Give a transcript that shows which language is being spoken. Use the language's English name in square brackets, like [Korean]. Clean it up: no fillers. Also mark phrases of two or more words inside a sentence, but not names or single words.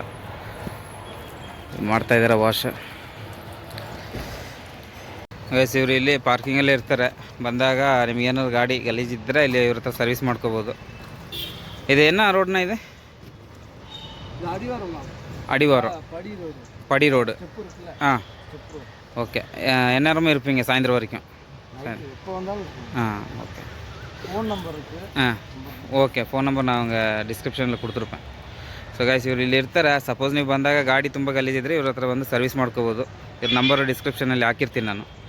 [Kannada] ಮಾಡ್ತಾಯಿದ್ದಾರೆ ವಾಶ್. ಗೈಸ್, ಇವರು ಇಲ್ಲಿ ಪಾರ್ಕಿಂಗಲ್ಲೇ ಇರ್ತಾರೆ. ಬಂದಾಗ ನಿಮಗೇನಾದ್ರು ಗಾಡಿ ಗಲೀಜಿದ್ದರೆ ಇಲ್ಲಿ ಇವ್ರ ಹತ್ರ ಸರ್ವಿಸ್ ಮಾಡ್ಕೋಬೋದು. ಇದೇನ ರೋಡ್ನ ಇದೆ? ಅಡಿವಾರ ಪಡಿ ರೋಡ್. ಹಾಂ, [Tamil] ஓகே. எந்நேரமும் இருப்பீங்க சாயந்தரம் வரைக்கும்? ஓகே. [English] phone number [Tamil] இருக்குது. [Kannada] ಓಕೆ, [English] phone number [Kannada] ನಾನು அவங்க ಡಿಸ್ಕ್ರಿಪ್ಷನಲ್ಲಿ ಕೊಡ್ತಿರ್ಪೇನೆ. ಸೊ ಗೈಸ್, ಇವ್ರು ಇಲ್ಲಿ ಇರ್ತಾರೆ. ಸಪೋಸ್ ನೀವು ಬಂದಾಗ ಗಾಡಿ ತುಂಬ ಗಲೀಜಿದ್ರೆ ಇವ್ರ ಹತ್ರ ಬಂದು ಸರ್ವಿಸ್ ಮಾಡ್ಕೋಬೋದು. ಇವ್ರ ನಂಬರು ಡಿಸ್ಕ್ರಿಪ್ಷನಲ್ಲಿ ಹಾಕಿರ್ತೀನಿ ನಾನು.